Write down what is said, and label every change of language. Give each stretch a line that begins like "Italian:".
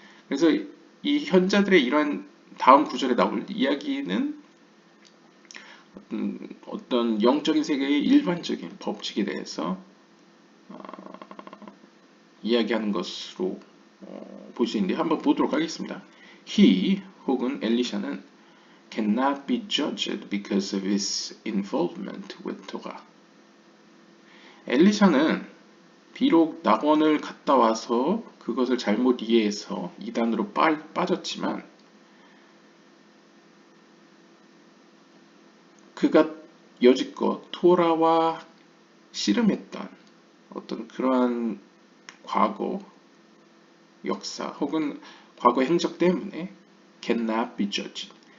Korean: 그래서 이 현자들의 이러한 다음 구절에 나올 이야기는 어떤 영적인 세계의 일반적인 법칙에 대해서 이야기하는 것으로 볼 수 있는데 한번 보도록 하겠습니다.
English: He
Korean: 혹은 엘리샤는
English: cannot be judged because of his involvement with Torah.
Korean: 엘리샤는 비록 낙원을 갔다 와서 그것을 잘못 이해해서 이단으로 빠졌지만 그가 여지껏 토라와 씨름했던 어떤 그러한 과거 역사 혹은 과거 행적 때문에
English: cannot be judged.